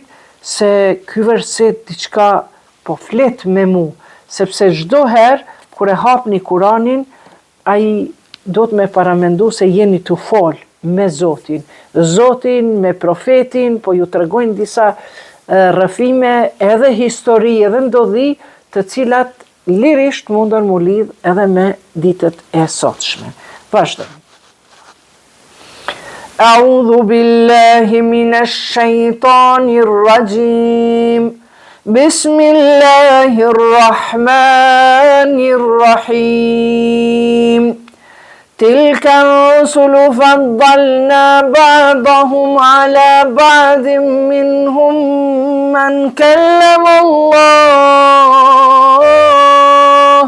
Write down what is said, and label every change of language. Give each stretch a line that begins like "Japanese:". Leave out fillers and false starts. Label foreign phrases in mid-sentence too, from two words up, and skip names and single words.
Albanian: se ky verset diçka po flet me mu, sepse çdo herë kur e hapni Kuranin, ai do të me paramendu se jeni të fol me Zotin, me profetin, po ju tregojnë disa rrëfime, edhe histori, edhe ndodhi, të cilat lirisht mundën mu lidh edhe me ditët e sotshme. Vazhdojmë.
Arabic: أعوذ بالله من الشيطان الرجيم. بسم الله الرحمن الرحيم. تلك الرسل فضلنا بعضهم على بعض منهم من كلم الله.